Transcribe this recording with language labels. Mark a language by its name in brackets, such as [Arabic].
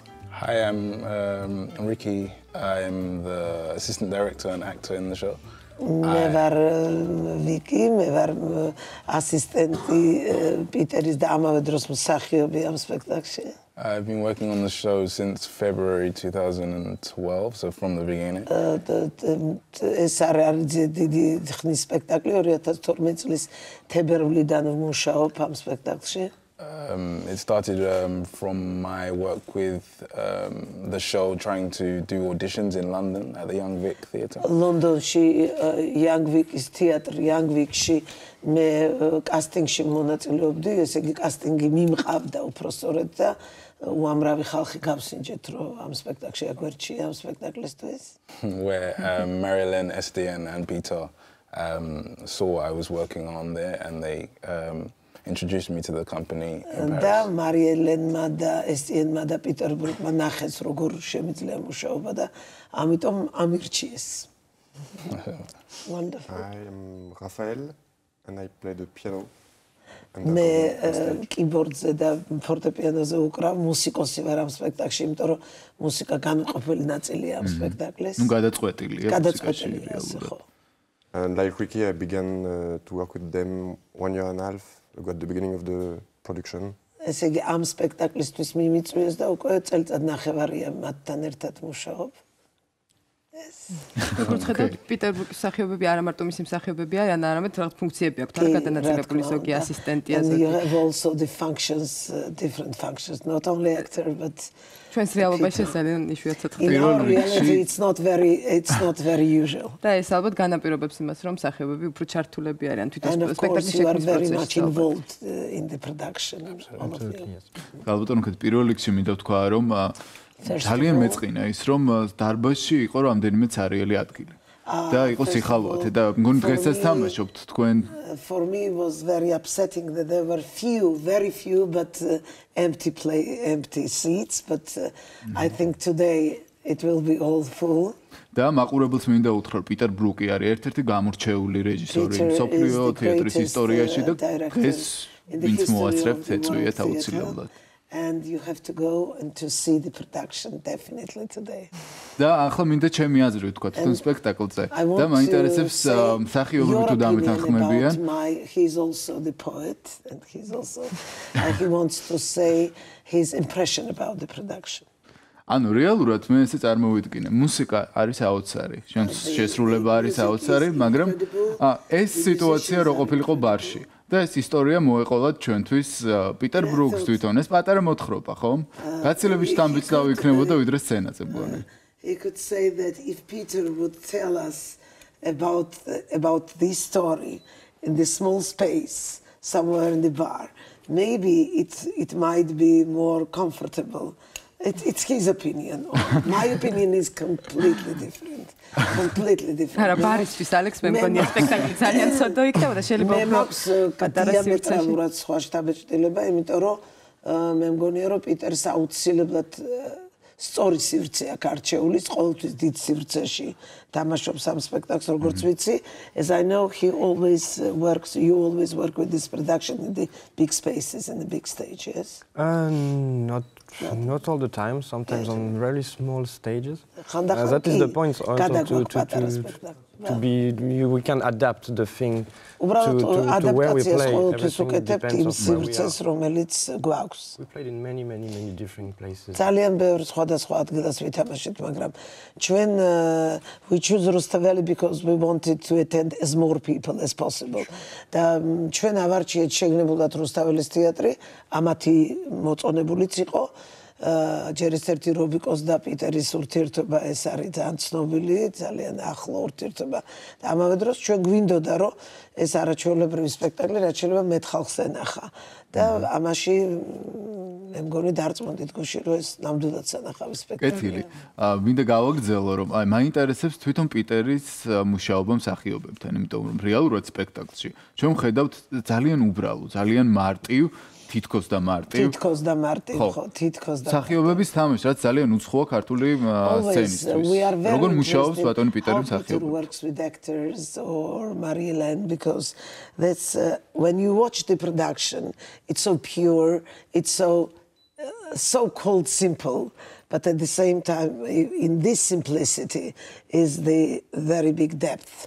[English] Hi, I'm Ricky. I'm the assistant director and actor in the show. [Georgian] მე ვარ ვიკი, მე ვარ ასისტენტი პიტერის და ამავე დროს მსახიობი ამ სპექტაკლში. [English] I've been working on the show since February 2012, so from the beginning. [Georgian] ეს არის დიდი ხნის სპექტაკლი 2012 წლის თებერვლიდან ვმუშაობ ამ სპექტაკლში. [English] It started from my work with the show, trying to do auditions in London at the Young Vic Theatre. [Georgian] ლონდონში Young Vic-ის თეატრ Young Vic-ში მე კასტინგში მონაწილეობდი, ესე იგი კასტინგი მიმყავდა უпроსწორად და უამრავი ხალხი გავსინჯეთ, რომ ამ სპექტაკლში აგვერჩია ამ სპექტაკლისთვის. [English] Where Marilyn, Estienne and Peter saw I was working on there and they introduced me to the company in Paris. [Georgian] და მარიელენმა და ესტიენმა და პიტერ ბრუკმა ნახეს როგორ შემიძლია მუშაობა და ამიტომ ამირჩიეს. [English] Wonderful. I am Raphael and I play the piano. [Georgian] მე კიბორდზე და ფორტეპიანოზე ვუკრავ, მუსიკოსი ვარ ამ სპექტაკლში, იმიტომ რომ მუსიკა განუყოფელი ნაწილია ამ სპექტაკლის. ნუ გადაწყვეტილია მუსიკაში რეალურად. [English] And like Ricky, I began to work with them 1 year and a half ago at the beginning of the production. [Georgian] ესე იგი ამ სპექტაკლისთვის მიმიწვიეს და უკვე წელიწად ნახევარია მათთან ერთად მუშაობ. როგორც ხედავთ, პიტერ Brook-ის მსახიობები არა მარტო მისი მსახიობებია, არამედ რაღაც ფუნქციები აქვთ, არა გადანაწილებული ზოგი ასისტენტია ზოგი. [English] And you have also the functions, different functions, not only actor but [Georgian] ჩვენს რეალობაში ძალიან იშვიათად ხდება. [English] In our reality, it's not very usual. [Georgian] და ეს ალბათ განაპირობებს იმას, რომ მსახიობები უფრო ჩართულები არიან თვითონ სპექტაკლის შექმნის პროცესში. [English] Involved in the production. [Georgian] ალბათ რომ პირველ რიგში მინდა ვთქვა, რომ ძალიან მეწყინა ის, რომ დარბაზში იყო რამდენიმე ცარიელი ადგილი. და იყო სიხალვათე და მგონი დღესაც თამაშობთ თქვენ. [English] For me it was very upsetting that there were very few but empty seats, but I think today it will be all full. [Georgian] და მაყურებელს მინდა უთხრა, პიტერ ბრუკი არის ერთ-ერთი გამორჩეული რეჟისორი მსოფლიო თეატრის ისტორიაში და ეს ვინც მოასწრებთ ეწვიეთ აუცილებლად. [English] And you have to go and to see the production definitely today. [Georgian] და ახლა მინდა ჩემი აზრი ვთქვა თვითონ სპექტაკლზე და მაინტერესებს მსახიობები თუ დამეთანხმებიან. [English] He's also the poet and he wants to say his impression about the production. [Georgian] ანუ რეალურად მე ესე წარმოვიდგინე, მუსიკა არის აუცარი, შესრულება არის აუცარი, მაგრამ ეს სიტუაცია რო ყოფილიყო ბარში. და ეს ისტორია მოეყოლათ ჩვენთვის პიტერ ბრუკს თვითონ ეს პატარა მოთხრობა, ხომ? გაცილებით დამბიცლავი იქნებოდა ვიდრე სცენაზე მგონი. [English] He could say that if Peter would tell us about this story in this small space somewhere in the bar, maybe it might be more comfortable. It's his opinion. My opinion is completely different. Completely different. [Georgian] არა, ბარისთვის ალექს მე მგონია სპექტაკლი ძალიან ცოდო იქნებოდა, შეიძლება პატარა დიამეტრალურად სხვა შთაბეჭდილება, იმიტომ რომ მე მგონია რომ პიტერს აუცილებლად სწორი სივრცე აქვს არჩეული, ყოველთვის დიდ სივრცეში თამაშობს ამ სპექტაკლს, როგორც ვიცი. [English] As I know, you always work with this production in the big spaces and the big stages. Not all the time, sometimes on really small stages. That is the point also to be we can adapt the thing to where we play. Everything depends on where we are. We played in many different places. [Georgian] ძალიან ბევრ სხვადასხვა ადგილას ვითამაშეთ, მაგრამ ჩვენ [English] we choose Rustaveli because we wanted to attend as more people as possible. [Georgian] და ჩვენ ავარჩიეთ შეგნებულად რუსთაველის თეატრი, ამათი მოწონებულიც იყო. ჯერ ერთ-ერთი რობიკოს და პიტერის ურთიერთობა ეს არის ძალიან ცნობილი, ძალიან ახლო ურთიერთობა. და ამავე დროს ჩვენ გვინდოდა რომ ეს არაჩვეულებრივი სპექტაკლი რაც შეიძლება მეტ ხალხს ენახა. და ამაში მე მგონი დარწმუნდით გუში რომ ეს ნამდვილად სანახავი სპექტაკლია. კეთილი. მინდა გავაგრძელო რომ მაინტერესებს თვითონ პიტერის მუშაობა მსახიობებთან, იმიტომ რომ რეალურად სპექტაკლში ჩვენ ვხედავთ ძალიან უბრალო, ძალიან მარტივ თითქოს და მარტივ. ხო, თითქოს და. მსახიობების თამაში, რაც ძალიან უცხოა ქართული სცენისთვის. როგორ მუშაობს ბატონი პიტერი მსახიობი? [English] Works with actors or Marie-Hélène because that's when you watch the production, it's so pure, it's so cold simple, but at the same time, in this simplicity is the very big depth.